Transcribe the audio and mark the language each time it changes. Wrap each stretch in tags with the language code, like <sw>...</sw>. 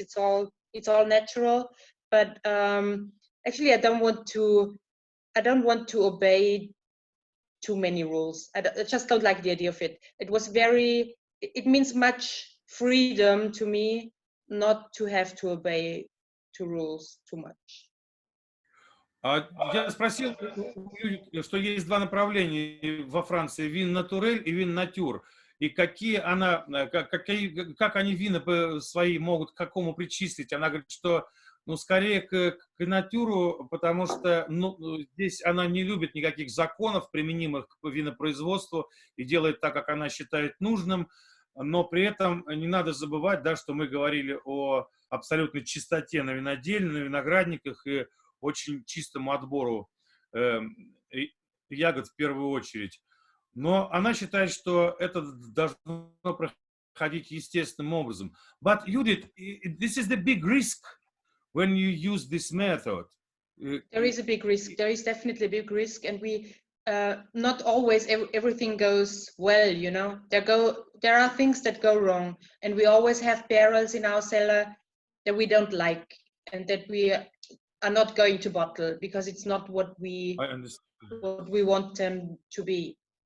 <en>It's all natural. But actually, I don't want to obey too many rules. I just don't like the idea of it. It means much freedom to me not to have to obey to rules too much.</en> <ru>Я спросил, что есть два направления во Франции: вин натурель и вин натюр. И как они вина свои могут к какому причислить. Она говорит, что ну, скорее к натюру, потому что здесь она не любит никаких законов, применимых к винопроизводству, и делает так, как она считает нужным, но при этом не надо забывать, да, что мы говорили о абсолютной чистоте на винодельне, на виноградниках и очень чистому отбору ягод в первую очередь. Но она считает, что это должно проходить естественным образом.</ru> <en>But Judith, this is the big risk when you use this method. There is a big risk. There is definitely a big risk, and we not always everything goes well. You know, there are things that go wrong, and we always have barrels in our cellar that we don't like, and that we are not going to bottle because it's not what we want them to be.</en>